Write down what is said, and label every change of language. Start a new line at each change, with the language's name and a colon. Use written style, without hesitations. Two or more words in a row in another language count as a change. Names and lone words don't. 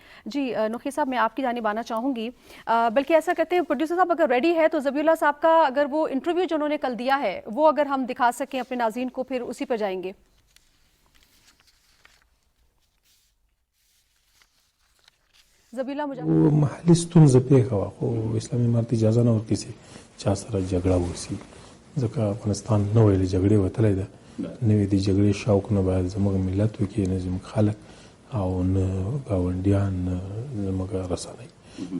Urdu: جی نقی صاحب، میں آپ کی جانب آنا چاہوں گی، بلکہ ایسا کرتے ہیں پروڈیوسر صاحب اگر ریڈی ہے تو ذبیح اللہ صاحب کا اگر وہ انٹرویو جو انہوں نے کل دیا ہے وہ اگر ہم دکھا سکیں اپنے ناظرین کو، پھر اسی پر جائیں گے. ذبیح اللہ مجاہد
Pashto: محلي ستونزه پیښه وه، خو اسلامي امارت اجازه نه ورکړي چې چا سره جګړه وشي، ځکه افغانستان نوی له جګړې وتلی ده. نوې د جګړې شوق نه باید زموږ ملت وکړي، نه زموږ خلک او نه ګاونډیان، نه زموږ رسنۍ.